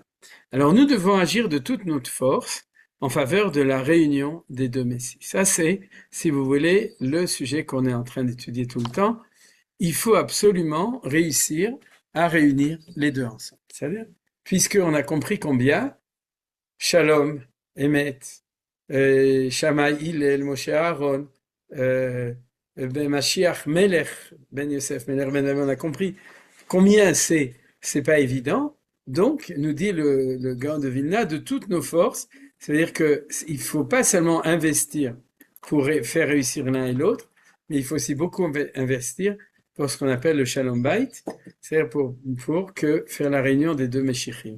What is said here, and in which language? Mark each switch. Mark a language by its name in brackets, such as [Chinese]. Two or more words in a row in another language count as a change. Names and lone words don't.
[French] Alors nous devons agir de toute notre force en faveur de la réunion des deux messies. Ça c'est, si vous voulez, le sujet qu'on est en train d'étudier tout le temps. Il faut absolument réussir à réunir les deux ensemble. C'est-à-dire, puisqu'on a compris combien [Hebrew] Shalom, Emet, [French] Shammai, Hillel, Moshe Aaron, Ben Mashiach, Melech, Ben Yosef, Melech, Ben David, on a compris combien c'est pas évident. Donc, nous dit le Gaon de Vilna, de toutes nos forces, c'est-à-dire que il faut pas seulement investir pour faire réussir l'un et l'autre, mais il faut aussi beaucoup investir pour ce qu'on appelle le [Hebrew] Shalom Bayit, [French] c'est-à-dire pour faire la réunion des deux Meshichim.